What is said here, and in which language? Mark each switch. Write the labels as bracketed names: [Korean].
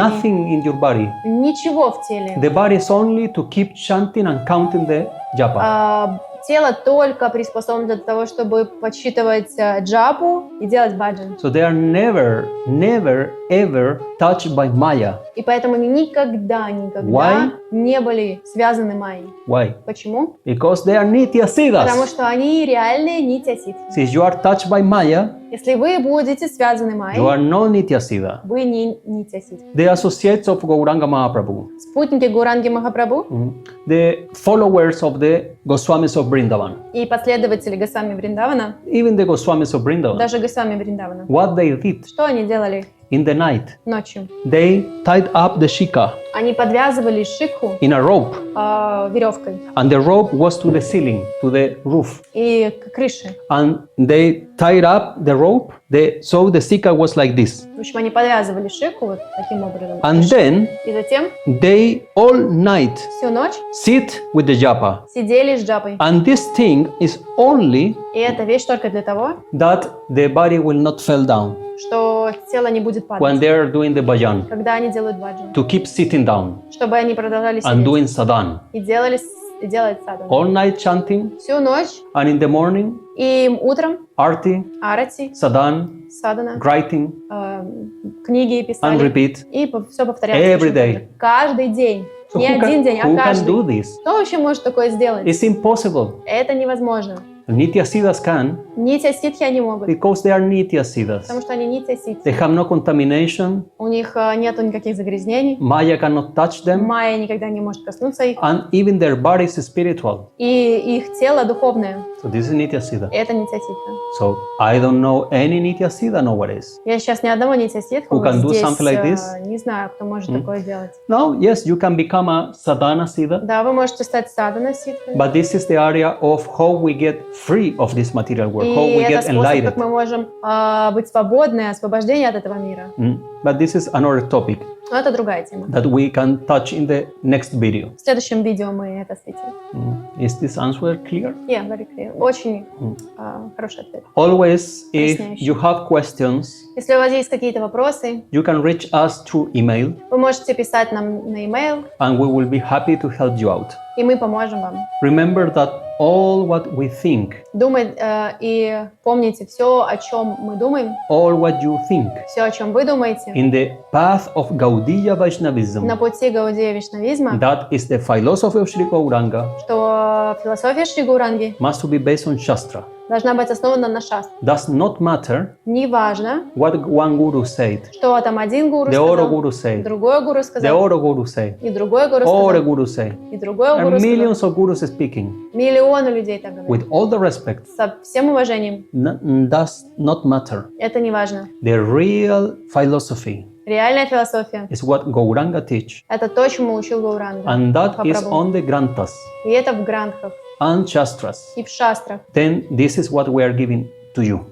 [English] nothing in your body. [Russian] Ничего в теле. [English] The body is only to keep chanting and counting the japa. [Russian] тело только приспособлено для того, чтобы подсчитывать джапу и делать баджан. [English] So they are never, ever touched by Maya. [Russian] И поэтому они никогда [English] Why? [Russian] не были связаны майей. [English] Why? [Russian] Почему? [English] Because they are Nitya [Russian] Потому [English] Siddhas. [Russian] что они реальные нитья-ситхи. [English] Since you are touched by Maya, [Russian] Если вы будете связаны [English] you are [Russian] майей, [English] no Nitya Siddha. [Russian] вы не нитья-ситхи. [English] The associates of Gauranga Mahaprabhu, [Russian] Спутники Гауранги Махапрабху [English] the followers of the Goswamis of Vrindavan, [Russian] и последователи Госвами Вриндавана, [English] even the Goswamis of Vrindavan, [Russian] даже Госвами Вриндавана, [English] what they did [Russian] что они делали [English] in the night, [Russian] ночью? [English] they tied up the shika [Russian] Они подвязывали шикху [English] in a rope, [Russian] веревкой [English] and the rope was to the ceiling, to the roof, [Russian] и к крыше. [English] and they tied up the rope, so the shika was like this, [Russian] В общем, они подвязывали шикху вот таким образом. [English] and then [Russian] И затем [English] they all night [Russian] всю ночь [English] sit with the japa, [Russian] сидели с джапой. [English] and this thing is only [Russian] И эта вещь только для того, [English] that the body will not fall down [Russian] что тело не будет [English] when [Russian] падать, [English] they are doing the bhajan, [Russian] когда они делают баджан. [English] to keep sitting down [Russian] Чтобы они продолжали [English] and [Russian] сидеть [English] doing sadhan, [Russian] и делать садану. [English] all night chanting, [Russian] Всю ночь [English] and in the morning [Russian] и утром [English] arti, [Russian] арати, [English] sadhan, [Russian] садана, [English] writing, [Russian] книги [English] and [Russian] писали. [English] repeat. [Russian] И все повторяется. [English] Every day. [Russian] Каждый день. [English] So [Russian] Не один день, а [English] who can [Russian] каждый. [English] do this? [Russian] Кто вообще может такое сделать? [English] It's impossible. [Russian] Это невозможно. [English] Nitya Siddhas can, [Russian] Нитья ситхи они могут, [English] because they are Nitya Siddhas. [Russian] потому что они нитья ситхи. [English] They have no contamination, [Russian] У них нету никаких загрязнений. [English] Maya cannot touch them, [Russian] Майя никогда не может коснуться их. [English] and even their body is spiritual. [Russian] И их тело духовное. [English] So this is Nitya Siddha. [Russian] Это нитья ситха. [English] So I don't know any Nitya Siddha nowadays. [Russian] Я сейчас ни одного нитья ситха [English] Who can do [Russian] здесь [English] something like this? [Russian] Не знаю, кто может такое делать. [English] Now, yes, you can become a sadhana siddha, [Russian] Да, вы можете стать садхана ситхой. [English] but this is the area of how we get free of this material world, how [Russian] И [English] we [Russian] это [English] get [Russian] способ, как мы можем быть свободны, освобождение от этого мира. [English] But this is another topic [Russian] Но это другая тема. [English] that we can touch in the next video. [Russian] В следующем видео мы это встретим. [English] Is this answer clear? Yeah, very clear. [Russian] Очень хороший ответ. [English] Always, if [Russian] Поясняющий. [English] you have questions, [Russian] Если у вас есть какие-то вопросы, [English] you can reach us through email, [Russian] вы можете писать нам на e-mail, [English] and we will be happy to help you out. [Russian] и мы поможем вам. [English] Remember that all what we think, [Russian] Думать и помните все, о чем мы думаем, [English] all what you think, [Russian] все, о чем вы думаете, [English] in the path of Gaudiya Vaishnavism, [Russian] на пути Гаудия Вишнавизма, [English] that is the philosophy of Sri Gauranga, [Russian] что философия Шри Гауранги [English] must be based on Shastra. [Russian] должна быть основана на шастре. [English] Does not matter [Russian] Неважно, [English] what one guru said, [Russian] что там один гуру [English] the other [Russian] сказал, [English] guru said, [Russian] другой гуру [English] the [Russian] сказал, [English] other guru said, [Russian] и другой гуру [English] all the [Russian] сказал, [English] guru say. [Russian] и другой [English] There [Russian] гуру [English] are [Russian] сказал. [English] millions of gurus speaking. [Russian] Миллионы людей так говорят. [English] With all the respect, [Russian] Со всем уважением, [English] does not matter. [Russian] это не важно. [English] The real philosophy [Russian] Реальная философия [English] is what Gauranga teach, [Russian] – это то, чему учил Гауранга. [English] and that is [Russian] Махапрабху. [English] on the Granthas [Russian] И это в грантхах, [English] and Shastras. [Russian] и в шастрах. [English] Then this is what we are giving to you.